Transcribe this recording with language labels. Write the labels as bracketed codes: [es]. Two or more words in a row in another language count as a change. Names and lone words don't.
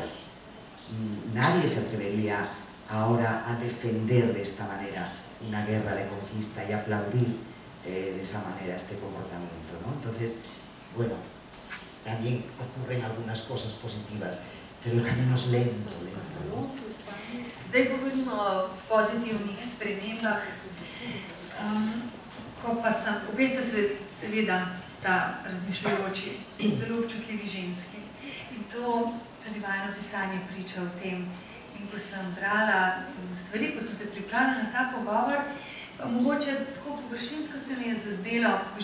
[es] Nadie se atrevería ahora a defender de esta manera una guerra de conquista y aplaudir de esa manera este comportamiento, ¿no? Entonces, bueno, también ocurren algunas cosas positivas, pero el camino es lento, ¿no? [sl] Zdaj govorimo o pozitivnih spremembah, ko pa obe seveda sta razmišljajoči in zelo občutljivi ženski. In to tudi vajino pisanje priča o tem. In ko sem brala stvari, ko sem se pripravila na ta pogovor, mogoče tako površinsko se mi je zazdelo, ko